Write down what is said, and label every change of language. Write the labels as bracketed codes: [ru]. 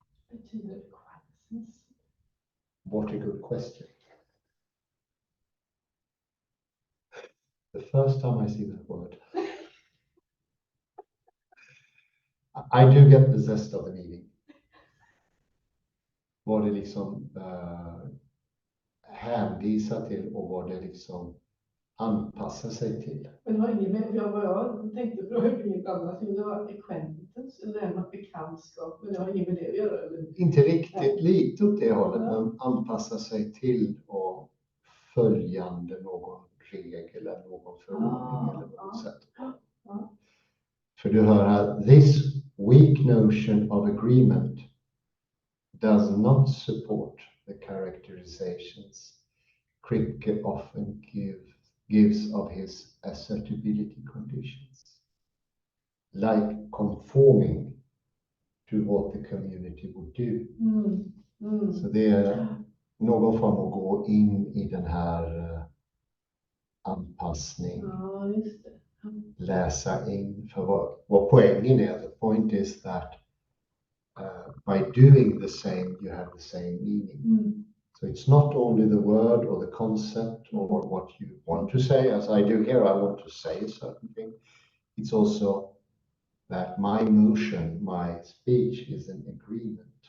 [sv] Betyder acquiescence? [en] What a good question. The first time I see that word, I do get the zest of the meaning. [sv] Vad det liksom hänvisar till och vad det liksom anpassar sig till. Men det har inget med, vad jag tänkte på, det var inget annat, det var acquaintance, eller det med bekantskap, men det har inget med det att göra. Eller? Inte riktigt, lite åt det hållet, men anpassa sig till och följande någon regel eller någon förordning eller något sätt. För du hör här, [en] this weak notion of agreement does not support the characterizations Kripke often gives of his assertability conditions, like conforming to what the community would do. [sv] Så det är någon form att gå in i den här anpassning, just det. Läsa in, för vad poängen är. [en] The point is that by doing the same, you have the same meaning. So it's not only the word or the concept or what you want to say, as I do here, I want to say a certain thing. It's also that my motion, my speech is an agreement.